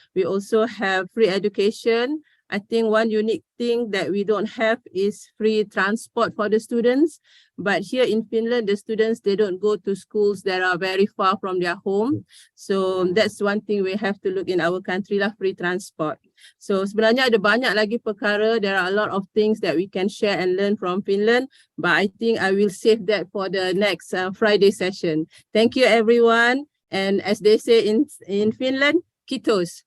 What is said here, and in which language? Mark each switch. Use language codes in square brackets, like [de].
[en] We also have free education. I think one unique thing that we don't have is free transport for the students. But here in Finland, the students, they don't go to schools that are very far from their home. So that's one thing we have to look in our country lah, free transport. [ms] So sebenarnya ada banyak lagi perkara. [en] There are a lot of things that we can share and learn from Finland. But I think I will save that for the next Friday session. Thank you everyone. And as they say in Finland, kiitos.